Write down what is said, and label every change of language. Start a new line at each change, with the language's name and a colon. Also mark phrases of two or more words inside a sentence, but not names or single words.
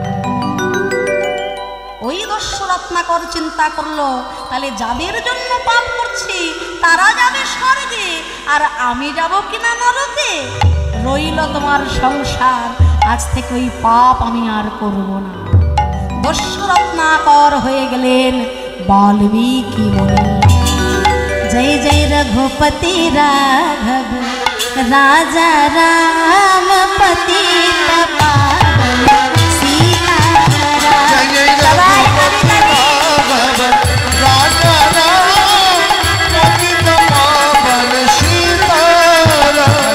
Bangla: ওই দস্যু রত্নাকর চিন্তা করলো, তাহলে যাদের জন্য পাপ করছি তারা যাবে স্বর্গে, আর আমি যাব কিনা নরকে? রইল তোমার সংসার, আজ থেকে ওই পাপ আমি আর করব না। দস্যু রত্নাকর হয়ে গেলেন বাল্মীকি মুনি।
Hindi: जय जय रघुपति राघव राजा राम पतित पावन सीताराम। जय जय रघुपति राघव राजा राम पतित पावन सीताराम।